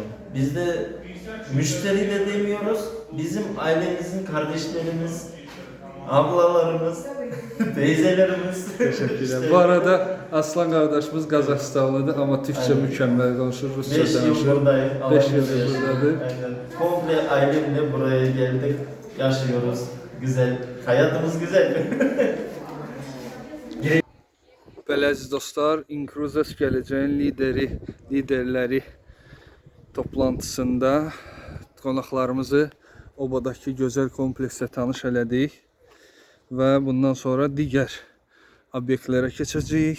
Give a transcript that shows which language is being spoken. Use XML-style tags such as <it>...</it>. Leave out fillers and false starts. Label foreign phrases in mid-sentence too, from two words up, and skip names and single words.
<tr>Biz de müşteri de demiyoruz, bizim ailemizin kardeşlerimiz, ablalarımız, teyzelerimiz. Teşekkürler. Bu arada Aslan kardeşimiz Qazaxstanlıdır ama Türkçe mükemmel konuşur, Rusça 5 yıl</tr> <az>danışır.</az> <tr>buradayım. 5 Allah'ın yıldır izniyle. buradadır. Aynen. Komple ailemle buraya geldik, yaşıyoruz. Güzel, hayatımız güzel.</tr> <az>Belə əziz dostlar, Inkruzes gələcəyin liderləri toplantısında qonaqlarımızı Obadakı gözəl kompleksdə tanış elədik. və bundan sonra digər obyektlərə keçəcəyik.</az>